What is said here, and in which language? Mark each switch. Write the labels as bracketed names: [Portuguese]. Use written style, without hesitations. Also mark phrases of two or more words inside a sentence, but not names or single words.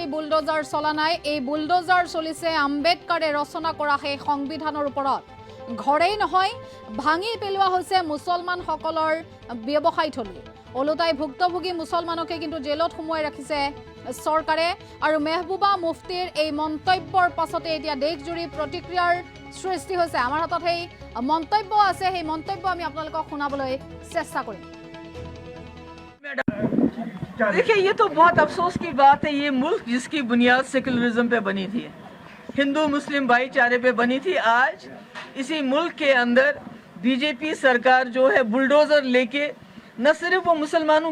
[Assamese] বুলডোজাৰ চলা নাই এই বুলডোজাৰ চলিছে আম্বেদকাৰে ৰচনা কৰা সেই সংবিধানৰ ওপৰত ঘৰেই নহয় ভাঙি পেলোৱা হৈছে মুছলমানসকলৰ ব্যৱসায়থলী ওলোটাই ভুক্তভোগী মুছলমানকে কিন্তু জেলত সুমুৱাই ৰাখিছে চৰকাৰে আৰু মেহবুবা মুফতিৰ এই মন্তব্যৰ পাছতে এতিয়া দেশজুৰি প্ৰতিক্ৰিয়াৰ সৃষ্টি হৈছে আমাৰ হাতত সেই মন্তব্য আছে সেই মন্তব্য আমি আপোনালোকক শুনাবলৈ চেষ্টা কৰিম [Hindi] देखिए ये तो बहुत अफसोस की बात है ये मुल्क जिसकी बुनियाद सेकुलरिज्म पे बनी थी हिंदू मुस्लिम भाईचारे पे बनी थी आज इसी मुल्क के अंदर बीजेपी सरकार जो है बुलडोजर लेके न सिर्फ वो मुसलमानों